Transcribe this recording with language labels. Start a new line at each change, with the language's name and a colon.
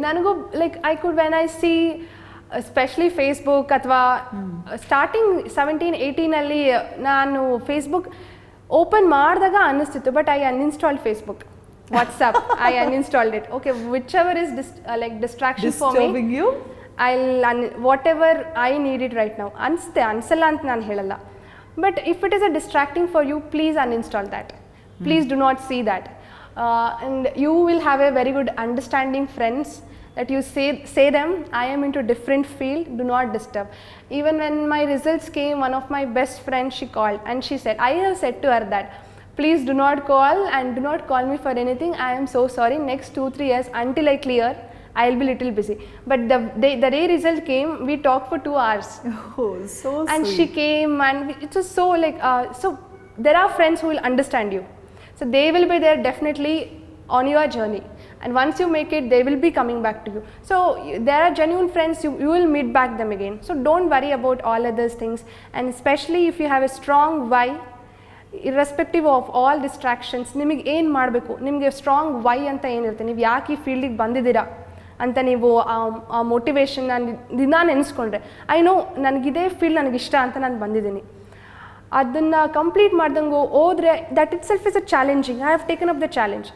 English: ನನಗೂ like I could when I see especially Facebook ಅಥವಾ starting 17-18
Kannada: ನಾನು ಫೇಸ್ಬುಕ್ ಓಪನ್ ಮಾಡಿದಾಗ ಅನ್ನಿಸ್ತಿತ್ತು,
English: But I uninstalled Facebook, WhatsApp I uninstalled it. Okay, whichever is like distraction for me, whatever I need it right now.
Kannada: ಅನಿಸಲ್ಲ ಅಂತ ನಾನು ಹೇಳಲ್ಲ,
English: but if it is a distracting for you, please uninstall that. Please do not see that. And you will have a very good understanding friends that you say them, I am into different field, do not disturb. Even when my results came, one of my best friends, she called and she said, I have said to her that please do not call and do not call me for anything, I am so sorry, next 2-3 years until I clear I'll be little busy. But the day result came, we talked for 2 hours. Oh, so and sweet. She came and it was so like so there are friends who will understand you, so they will be there definitely on your journey, and once you make it, they will be coming back to you. So there are genuine friends, you will meet back them again. So don't worry about all other things, and especially if you have a strong why, irrespective of all distractions,
Kannada: ನಿಮಗೆ ಏನು ಮಾಡಬೇಕು, ನಿಮಗೆ strong Y ಅಂತ ಏನಿರುತ್ತೆ, ನೀವು ಯಾಕೆ ಈ ಫೀಲ್ಡಿಗೆ ಬಂದಿದ್ದೀರಾ ಅಂತ ನೀವು ಆ ಮೋಟಿವೇಶನ್ ನಾನು ದಿನ ನೆನೆಸ್ಕೊಂಡ್ರೆ, ಐ ನೋ ನನಗಿದೇ ಫೀಲ್ಡ್ ನನಗಿಷ್ಟ ಅಂತ ನಾನು ಬಂದಿದ್ದೀನಿ, ಅದನ್ನು ಕಂಪ್ಲೀಟ್ ಮಾಡ್ದಂಗೆ ಹೋದರೆ
English: That itself is a challenging. I have taken up the challenge.